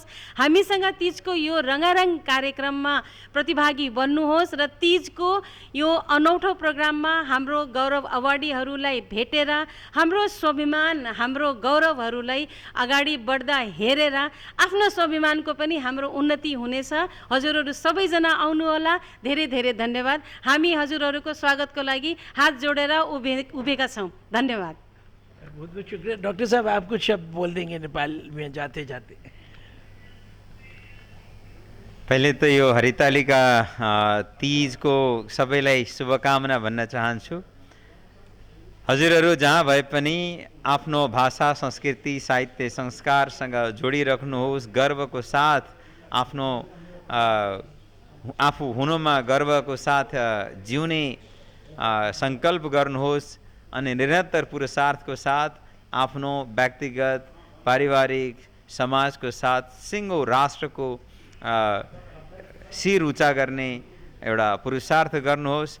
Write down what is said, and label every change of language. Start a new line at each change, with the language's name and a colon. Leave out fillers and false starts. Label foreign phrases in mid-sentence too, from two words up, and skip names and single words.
Nepali: हामीसँग तीजको यो रंगारंग कार्यक्रममा प्रतिभागी बन्नुहोस् र तीजको यो अनौठो प्रोग्राममा हाम्रो गौरव अवार्डीहरूलाई भेटेर हाम्रो स्वाभिमान, हाम्रो गौरवहरूलाई अगाडि बढ्दा हेरेर आफ्नो स्वाभिमानको पनि हाम्रो उन्नति हुनेछ। हजुरहरू सबैजना आउनुहोला। धेरै धेरै धन्यवाद। हामी हजुरहरूको स्वागतको लागि हात जोडेर उभेका छौं। धन्यवाद।
Hindi: बहुत बहुत शुक्रिया। डॉक्टर साहब, आप कुछ शब्द बोल देंगे नेपाल में जाते जाते?
Nepali: पहले तो यो हरितालिका तीज को सबैलाई शुभकामना भन्न चाहन्छु। हजुरहरू जहाँ भए पनि आफ्नो भाषा, संस्कृति, साहित्य, संस्कारसँग जोडिराख्नुहोस्। गर्वको साथ आफ्नो आफू हुनुमा गर्वको साथ जिउने संकल्प गर्नुहोस् अनि निरन्तर पुरुषार्थको साथ आफ्नो व्यक्तिगत, पारिवारिक, समाजको साथ सिङ्गो राष्ट्रको शिर ऊँचा गर्ने एउटा पुरुषार्थ गर्नुहोस्।